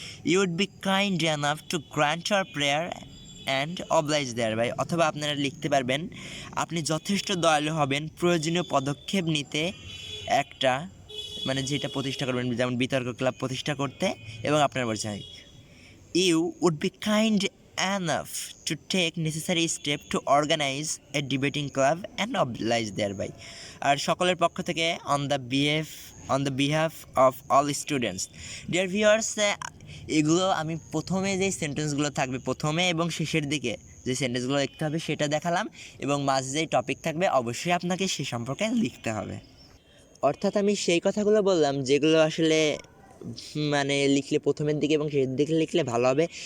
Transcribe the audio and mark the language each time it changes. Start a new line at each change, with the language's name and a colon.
English: You would be kind enough to grant our prayer and oblige thereby.
Bangla: অথবা আপনারা লিখতে পারবেন, আপনি যথেষ্ট দয়ালু হবেন প্রয়োজনীয় পদক্ষেপ নিতে একটা, মানে যেটা প্রতিষ্ঠা করবেন, যেমন বিতর্ক ক্লাব প্রতিষ্ঠা করতে এবং আপনার মর্জি হয়।
English: You would be kind enough to take necessary step to organize a debating club and oblige thereby.
Bangla: আর সকলের পক্ষ থেকে
English: on the behalf of all students. Dear viewers,
Bangla: এগুলো আমি প্রথমে যেই সেন্টেন্সগুলো থাকবে, প্রথমে এবং শেষের দিকে যে সেন্টেন্সগুলো লিখতে হবে সেটা দেখালাম, এবং মাঝে যেই টপিক থাকবে অবশ্যই আপনাকে সে সম্পর্কে লিখতে হবে। অর্থাৎ আমি সেই কথাগুলো বললাম যেগুলো আসলে মানে লিখলে প্রথমের দিকে এবং শেষের দিকে লিখলে ভালো হবে।